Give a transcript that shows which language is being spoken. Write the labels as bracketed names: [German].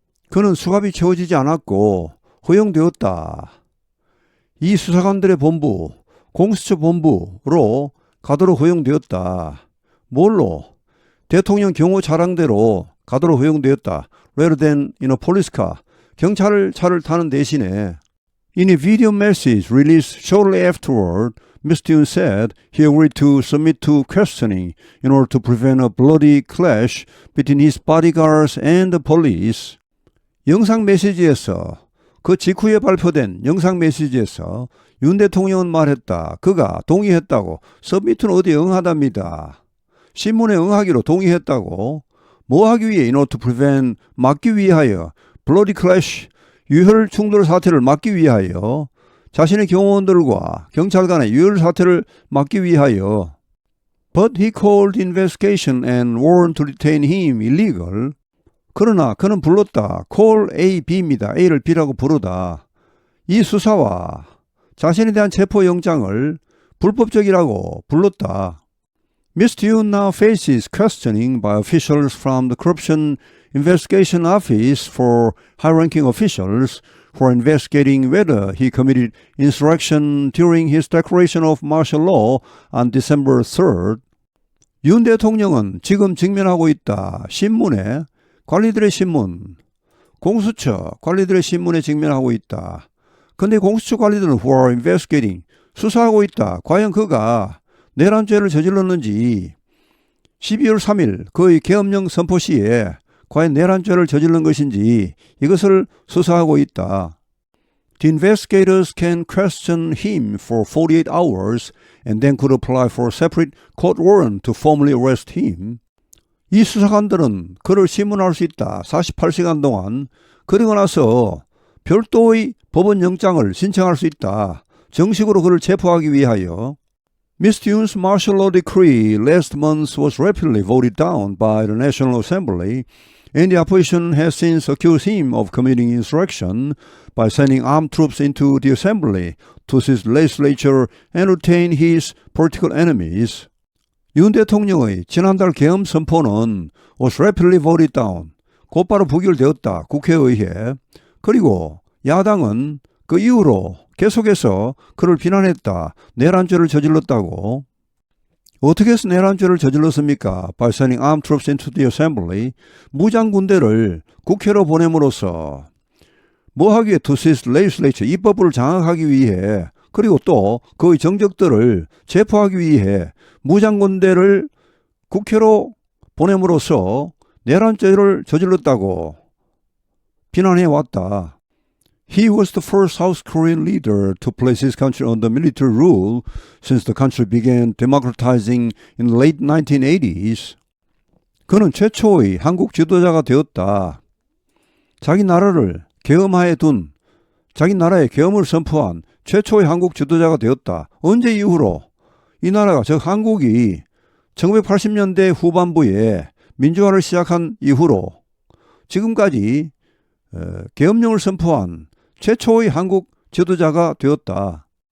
[Korean] 그는 수갑이 채워지지 않았고 허용되었다. 이 수사관들의 본부, 공수처 본부로 가도록 허용되었다. 뭘로? 대통령 경호 차량대로 가도록 허용되었다. [English] Rather than in a police car. [Korean] 경찰차를 타는 대신에. [English] In a video message released shortly afterward, Mr. Yoon said he agreed to submit to questioning in order to prevent a bloody clash between his bodyguards and the police. [Korean] 영상 메시지에서 그 직후에 발표된 영상 메시지에서 윤 대통령은 말했다. 그가 동의했다고. 서밋은 어디에 응하답니다. 신문에 응하기로 동의했다고. 뭐 하기 위해? [English] In order to prevent, [Korean] 막기 위하여. [English] bloody clash, [Korean] 유혈 충돌 사태를 막기 위하여. 자신의 경호원들과 경찰 간의 유혈 사태를 막기 위하여. [English] But he called the investigation and warrant to detain him illegal. [Korean] 그러나 그는 불렀다. [English] call A, B [Korean] 입니다. A를 B라고 부르다. 이 수사와 자신에 대한 체포영장을 불법적이라고 불렀다. [English] Mr. Yoon now faces questioning by officials from the Corruption Investigation Office for high-ranking officials for investigating whether he committed insurrection during his declaration of martial law on December 3rd. [Korean] 윤 대통령은 지금 직면하고 있다. 신문에 관리들의 신문, 공수처 관리들의 신문에 직면하고 있다. 근데 공수처 관리들은 [English] who are investigating, [Korean] 수사하고 있다. 과연 그가 내란죄를 저질렀는지 12월 3일 그의 계엄령 선포 시에 과연 내란죄를 저질른 것인지 이것을 수사하고 있다. [English] The investigators can question him for 48 hours and then could apply for a separate court warrant to formally arrest him. [Korean] 이 수사관들은 그를 심문할 수 있다. 48시간 동안. 그리고 나서 별도의 법원 영장을 신청할 수 있다. 정식으로 그를 체포하기 위하여. [English] Mr. Yoon's martial law decree last month was rapidly voted down by the National Assembly, and the opposition has since accused him of committing insurrection by sending armed troops into the assembly to seize the legislature and retain his political enemies. [Korean] 윤 대통령의 지난달 계엄 선포는 [English] was rapidly voted down. [Korean] 곧바로 부결되었다. 국회의회. 그리고 야당은 그 이후로 계속해서 그를 비난했다. 내란죄를 저질렀다고. 어떻게 해서 내란죄를 저질렀습니까? [English] By sending armed troops into the assembly. [Korean] 무장군대를 국회로 보냄으로써 뭐 하기에? [English] To seize the legislature. [Korean] 입법부를 장악하기 위해. 그리고 또 그의 정적들을 체포하기 위해 무장군대를 국회로 보냄으로써 내란죄를 저질렀다고 비난해왔다. [English] He was the first South Korean leader to place his country under military rule since the country began democratizing in the late 1980s. [Korean] 그는 최초의 한국 지도자가 되었다. 자기 나라를 계엄하에 둔, 자기 나라에 계엄을 선포한 최초의 한국 지도자가 되었다. 언제 이후로? 이 나라가, 즉 한국이 1980년대 후반부에 민주화를 시작한 이후로 지금까지 계엄령을 선포한 최초의 한국 지도자가 되었다.